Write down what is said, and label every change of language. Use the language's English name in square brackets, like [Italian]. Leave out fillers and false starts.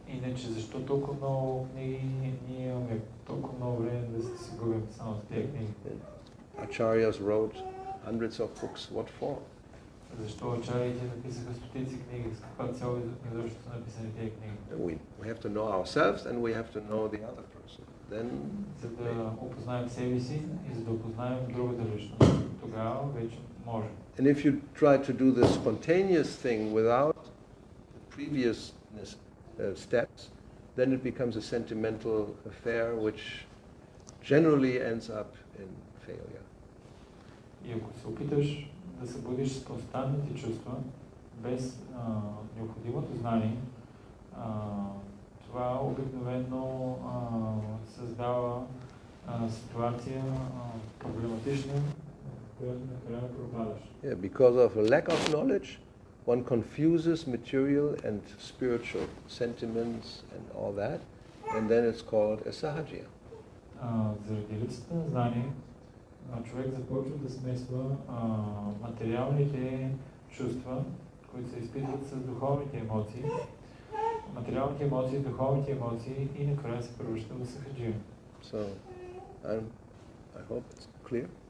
[Bulgarian] Иначе защо толкова много книги ние имаме толкова много време да се губим само с тези книги? [English] Acharyas wrote hundreds of books. What for? [Bulgarian] Защо ачарите написаха стотици книги? С каква цел изобщо са написани тези книги? [English] We have to know ourselves and we have to know the other person. Then [Bulgarian] за да опознаем себе си и за да опознаем другата личност. Тогава вече може. [English] And if you try to do the spontaneous thing without the previous steps, then it becomes a sentimental affair which generally ends up in failure. [Bulgarian] И ако се опиташ да събудиш спонтанните чувства без необходимото знание, това обикновено създава ситуация проблематична, която накрая пропадаш. [English] Yeah, because of a lack of knowledge, one confuses material and spiritual sentiments and all that, and then it's called a sahaja. [Bulgarian] Заради липсата на знание, човек започва да смесва материалните чувства, които се изпитват с духовните емоции, материалните емоции, духовните емоции и накрая се превръща в сахаджия. [English] So, I hope it's clear.